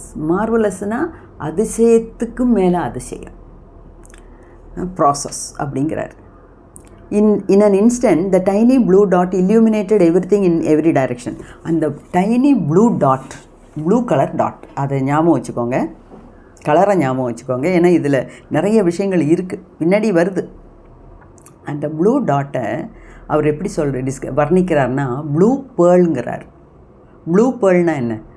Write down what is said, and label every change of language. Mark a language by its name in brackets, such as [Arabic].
[Tamil] மார்வலஸ்னால் அதிசயத்துக்கு மேலே அதிசயம். ப்ராசஸ் அப்படிங்கிறார். [English] In an instant, the tiny blue dot illuminated everything in every direction. [Tamil] அந்த [English] tiny blue dot, [Tamil] blue colour dot, அதை ஞாபகம் வச்சுக்கோங்க, கலரை ஞாபகம் வச்சுக்கோங்க. ஏன்னா இதில் நிறைய விஷயங்கள் இருக்குது, பின்னாடி வருது. அந்த ப்ளூ டாட்டை அவர் எப்படி வர்ணிக்கிறார்னா ப்ளூ பேர்லுங்கிறார். ப்ளூ பேர்ல்னால் என்ன?